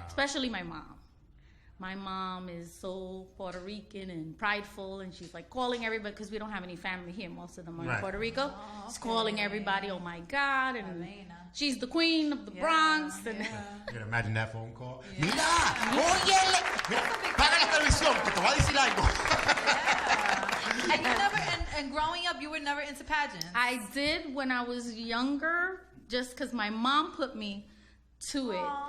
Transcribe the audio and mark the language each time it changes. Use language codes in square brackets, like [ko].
[en] Especially my mom. My mom is so Puerto Rican and prideful, and she's like calling everybody, because we don't have any family here. Most of them are in Puerto Rico. She's calling everybody, oh my God. And she's the queen of the Bronx. And You can imagine that phone call. [es] Mira, óyele, paga la televisión, que te voy a decir algo. [en] And you never, and growing up, you were never into pageants. I did when I was younger, just because my mom put me to it.